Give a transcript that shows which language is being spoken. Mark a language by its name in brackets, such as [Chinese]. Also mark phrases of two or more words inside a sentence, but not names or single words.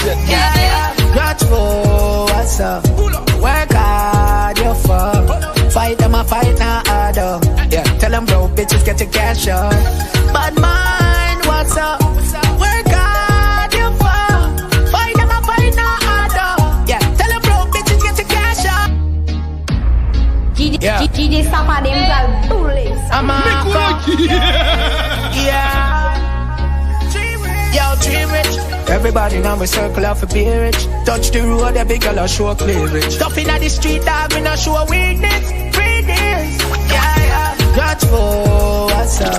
[English] Yeah. Not for what's up. Work hard, you fuck. Fight them, I fight now harder. Yeah, tell them bro, bitches get your cash up. But mine, what's up? Work hard, you fuck. Fight them, I fight now harder. Yeah, tell them bro, bitches get your cash up. [Haitian Creole] DJ Sapadim pral boule sa. [English] I'm a yeah. Yo, dream rich. Everybody now we circle off a beer rich. Touch the road, every girl a show clearage. Stop in the street, dog, we not show weakness. Yeah. Got for what's up?